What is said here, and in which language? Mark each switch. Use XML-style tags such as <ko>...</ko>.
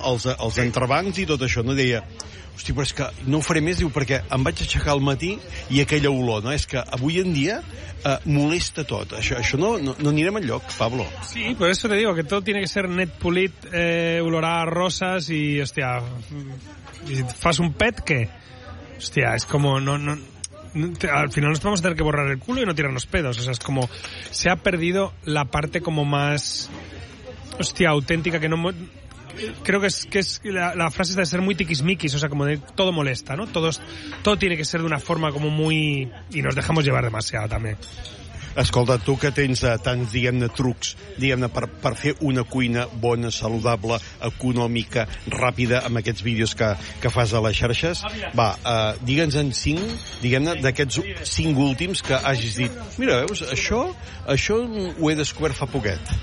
<ca>Els entrebancs i tot això, no? Deia... Hosti, però és que no ho faré més, diu, perquè em vaig aixecar al matí i aquella olor, no? És que avui en dia molesta tot. Això no anirem enlloc, Pablo. Sí, per això</ca> <es>te digo,</es> <ca>que tot</ca> <es>tiene que ser</es> <ca>net, polit, olorar a roses i, hòstia, si et fas un pet, què? Hòstia, és com...</ca> <es>No, al final nos vamos a tener que borrar el culo y no tirarnos pedos. O sea, es como... Se ha perdido la parte como más... Hòstia, auténtica, que no... Creo que es la frase de ser muy tiquismiquis, o sea, como de todo molesta, ¿no? Todo tiene que ser de una forma como muy... Y nos dejamos llevar demasiado también.</es> <ca>Escolta, tu que tens tants, diguem-ne, trucs, diguem-ne, per fer una cuina bona, saludable, econòmica, ràpida, amb aquests vídeos que fas a les xarxes, va, digue'ns en 5, diguem-ne, d'aquests 5 últims que hagis dit, mira, veus, això ho he descobert fa poquet.</ca>